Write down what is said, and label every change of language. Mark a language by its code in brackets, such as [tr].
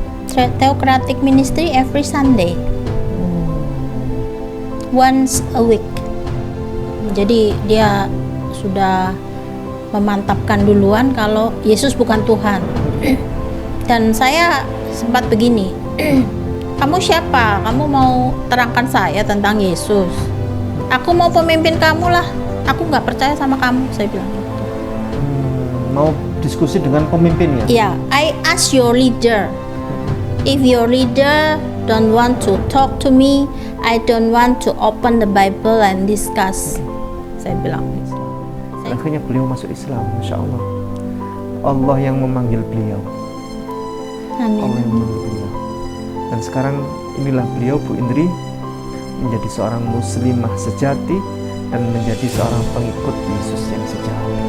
[en] Theocratic Ministry every Sunday, once a week. [id] Jadi dia sudah memantapkan duluan kalau Yesus bukan Tuhan. Dan saya sempat begini, kamu siapa? Kamu mau terangkan saya tentang Yesus? Aku mau pemimpin kamu lah. Aku nggak percaya sama kamu, saya bilang gitu. Mau diskusi dengan pemimpinnya? [en] Ya, I ask your leader. If your leader don't want to talk to me, I don't want to open the Bible and discuss. [id] Saya bilang. Akhirnya beliau masuk Islam, Masya Allah. Allah yang memanggil beliau. Amin. Allah yang memanggil beliau. Dan sekarang inilah beliau, Bu Indri, menjadi seorang muslimah sejati dan menjadi seorang pengikut Yesus yang sejati.